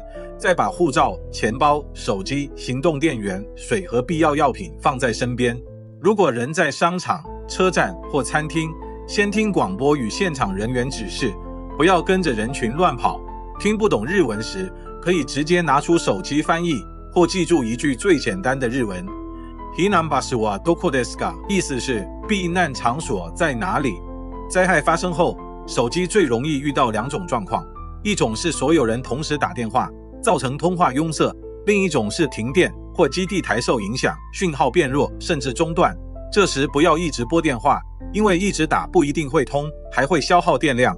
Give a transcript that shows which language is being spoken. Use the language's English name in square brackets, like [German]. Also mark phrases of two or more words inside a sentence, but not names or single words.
[Chinese] 再把护照、钱包、手机、行动电源、水和必要药品放在身边。如果人在商场、车站或餐厅，先听广播与现场人员指示，不要跟着人群乱跑。听不懂日文时，可以直接拿出手机翻译，或记住一句最简单的日文。 [Japanese] 避難場所はどこですか？ [Chinese] 意思是避难场所在哪里？灾害发生后，手机最容易遇到2种状况，一种是所有人同时打电话，造成通话拥塞；另一种是停电或基地台受影响，讯号变弱甚至中断。这时不要一直拨电话，因为一直打不一定会通，还会消耗电量。